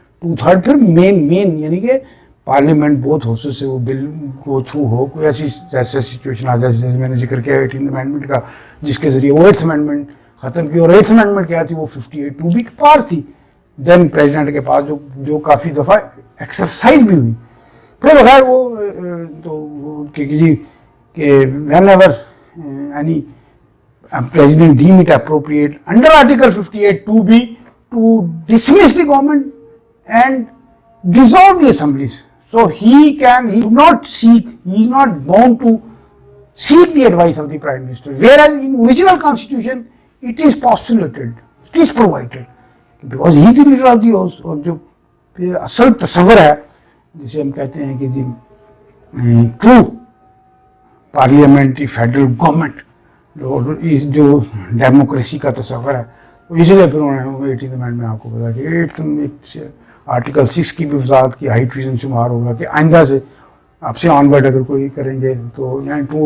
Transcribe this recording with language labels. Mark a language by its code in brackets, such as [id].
[ur] 2/3 پھر مین یعنی کہ پارلیمنٹ بہت حوصلے سے وہ بل گو تھرو ہو. کوئی ایسی سچویشن آ جائے جیسے میں نے ذکر کیا 18th امینڈمنٹ کا, جس کے ذریعے وہ 8th امینڈمنٹ ختم کی, اور 8th امینڈمنٹ کیا تھی وہ 58(2)B کی پار تھی. دین پریزیڈنٹ کے پاس جو کافی دفعہ ایکسرسائز بھی ہوئی. پھر خیر وہ تو جی کہ [en] Whenever any President deem it appropriate under Article 58(2)(b) to dismiss the government and dissolve the assemblies. So he is not bound to seek the advice of the Prime Minister. Whereas in original Constitution, it is postulated, it is provided. Because he is the leader of the house. [ur] اور جو اصل تصور ہے جسے ہم کہتے ہیں کہ جی ٹرو پارلیمنٹری فیڈرل گورنمنٹ جو ڈیموکریسی کا تصور ہے، اس لیے پھر انہوں نے 18th امینڈمنٹ میں آپ کو بتا کہ آرٹیکل 6 کی بھی وضاحت کی، ہائی ٹریزن شمار ہوگا کہ آئندہ سے اب سے آن ورڈ اگر کوئی کریں گے تو یعنی